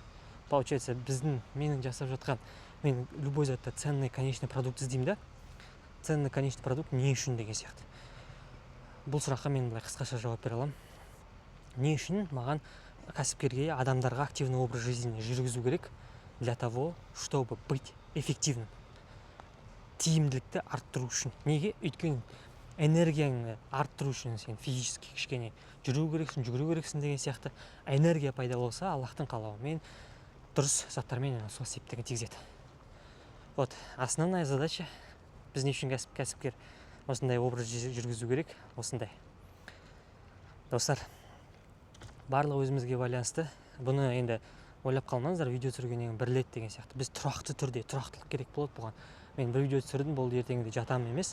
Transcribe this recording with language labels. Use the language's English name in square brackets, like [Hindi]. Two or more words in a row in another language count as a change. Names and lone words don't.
[Kazakh] Получается, менің жасап жатқан, мен любой затта [Russian] ценный конечный продукт [Kazakh] іздеймін да. [Russian] Ценный конечный продукт [Kazakh] не үшін деген сияқты. Бұл сұраққа мен былай қысқаша жауап бере аламын. Не үшін маған кәсіпкерге, адамдарға [Russian] активный образ жизни [Kazakh] жүргізу керек [Russian] для того, чтобы быть эффективным. [Kazakh] Тиімділікті арттыру үшін. Неге? Өйткені энергияңды арттыру үшін сен физически кішкене жүгіру керексің деген сияқты энергия пайда болса, Аллахтың қалауымен дұрыс заттармен сол септігін тигізеді. [Russian] Вот, основная задача [Kazakh] біз не үшін кәсіпкер осындай образ жүргізу керек, осындай. Достар, барлығы өзімізге байланысты. Бұны енді ойлап қалмаңыздар, видео түсіргеннен бір рет деген сияқты. Біз тұрақты түрде, тұрақтылық керек болады бұған. Мен бір видео түсірдім, бұл ертеңінде жатамын емес.